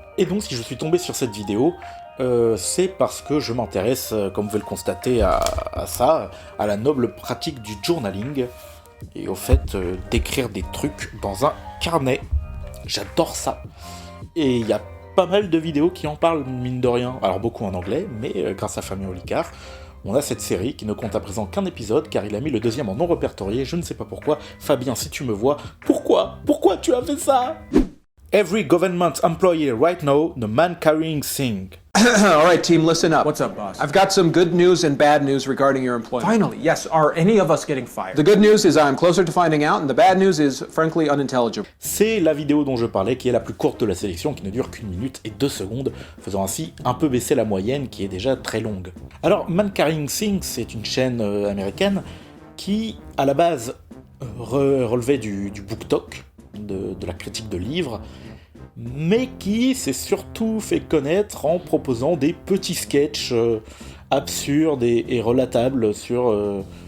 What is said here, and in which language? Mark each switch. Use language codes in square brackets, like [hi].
[fr] Et donc si je suis tombé sur cette vidéo, c'est parce que je m'intéresse, comme vous pouvez le constater, à ça, à la noble pratique du journaling, et au fait d'écrire des trucs dans un carnet. J'adore ça. Et il y a pas mal de vidéos qui en parlent, mine de rien. Alors beaucoup en anglais, mais grâce à Fabien Olicard, on a cette série qui ne compte à présent qu'un épisode, car il a mis le deuxième en non répertorié, je ne sais pas pourquoi. Fabien, si tu me vois, pourquoi tu as fait ça? [en] Every government employee right now, the man carrying thing. All right, team, listen up. What's up, boss? I've got some good news and bad news regarding your employment. Finally, yes. Are any of us getting fired? The good news is I'm closer to finding out, and the bad news is frankly unintelligible. [fr] C'est la vidéo dont je parlais, qui est la plus courte de la sélection, qui ne dure qu'1 minute et 2 secondes, faisant ainsi un peu baisser la moyenne, qui est déjà très longue. Alors, Man Carrying Things, c'est une chaîne américaine qui, à la base, relevait du BookTok, de la critique de livres, mais qui s'est surtout fait connaître en proposant des petits sketchs absurdes et relatables sur